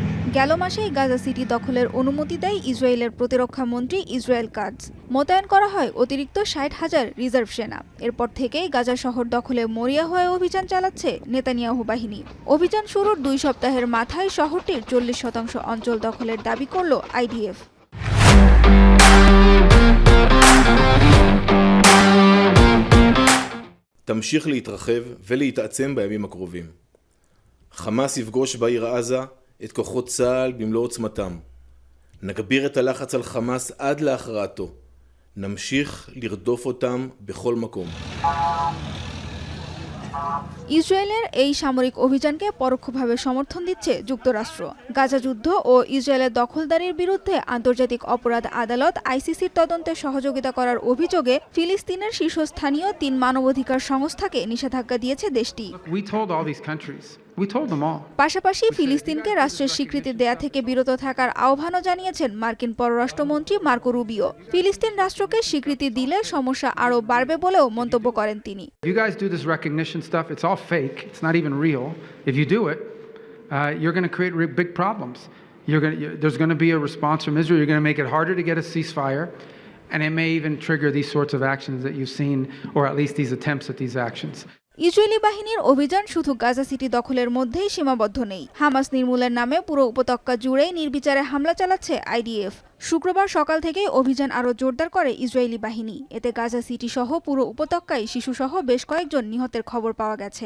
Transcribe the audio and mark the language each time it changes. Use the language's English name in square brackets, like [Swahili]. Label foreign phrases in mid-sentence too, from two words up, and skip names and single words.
[Bangla] গেল মাসেই গাজা সিটি দখলের অনুমতি দেয় ইসরায়েলের প্রতিরক্ষা মন্ত্রী ইসরায়েল কাটজ। মোতায়েন করা হয় অতিরিক্ত 60,000 রিজার্ভ সেনা। এরপর থেকেই গাজা শহর দখলে মরিয়া হয়ে অভিযান চালাচ্ছে নেতানিয়াহু বাহিনী। অভিযান শুরুর 2 সপ্তাহের মাথায় শহরটির 40% অঞ্চল দখলের দাবি করল আইডিএফ। [Hebrew] תמשיך להתרחב ולהתעצם בימים הקרובים. חמאס יפגוש בעיר עזה את כוחות צה"ל במלוא עוצמתם. נגביר את הלחץ על חמאס עד להכרעתו. נמשיך לרדוף אותם בכל מקום. [Bangla] ইসরায়েলের এই সামরিক অভিযানকে পরোক্ষভাবে সমর্থন দিচ্ছে যুক্তরাষ্ট্র। গাজা যুদ্ধ ও ইসরায়েলের দখলদারির বিরুদ্ধে আন্তর্জাতিক অপরাধ আদালত আইসিসির তদন্তে সহযোগিতা করার অভিযোগে ফিলিস্তিনের শীর্ষস্থানীয় 3 মানবাধিকার সংস্থাকে নিষেধাজ্ঞা দিয়েছে দেশটি। পাশাপাশি ফিলিস্তিনকে রাষ্ট্রের স্বীকৃতি দেয়া থেকে বিরত থাকার আহ্বানও জানিয়েছেন মার্কিন পররাষ্ট্রমন্ত্রী মার্কো রুবিও। ফিলিস্তিন রাষ্ট্রকে স্বীকৃতি দিলে সমস্যা আরও বাড়বে বলেও মন্তব্য করেন তিনি। [English] It's not even real. If you do it, you're going to create big problems. There's going to be a response from Israel. You're going to make it harder to get a ceasefire, and it may even trigger these sorts of actions that you've seen, or at least these attempts at these actions. [Bangla] ইসরায়েলি বাহিনীর অভিযান শুধু গাজা সিটি দখলের মধ্যেই সীমাবদ্ধ নেই। হামাস নির্মূলের নামে পুরো উপত্যকা জুড়েই নির্বিচারে হামলা চালাচ্ছে আইডিএফ। শুক্রবার সকাল থেকেই অভিযান আরও জোরদার করে ইসরায়েলি বাহিনী। এতে গাজা সিটি সহ পুরো উপত্যকায় শিশুসহ বেশ কয়েকজন নিহতের খবর পাওয়া গেছে।